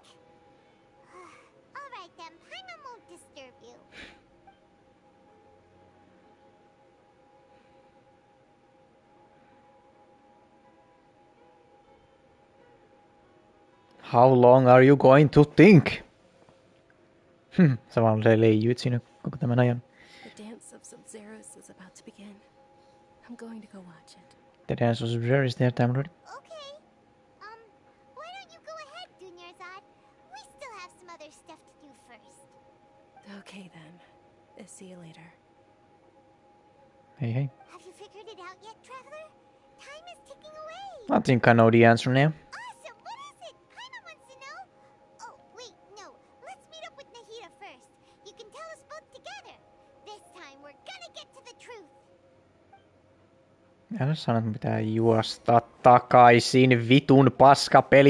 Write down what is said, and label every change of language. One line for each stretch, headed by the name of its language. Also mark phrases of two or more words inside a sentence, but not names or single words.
English: Alright then, Paimon won't disturb you. How long are you going to think?
Finnish: Sä vaan leijuit siinä koko tämän ajan.
English: The dance of Sub-Zeros is about to begin. I'm going to go watch it. The dance was very there time already. Okay. Why don't you go ahead, Dunyarzad? We still have some other stuff to do first. Okay then. See you later. Hey, hey. Have you figured it out yet, Traveler? Time is ticking away. I think I know the answer now. Awesome! What is it? Paimon wants to know. Oh, wait, no. Let's meet up with Nahida first. You can tell us both together. This time we're gonna get to the truth.
Finnish: Älä sano, että pitää juosta takaisin, vitun paskapeli.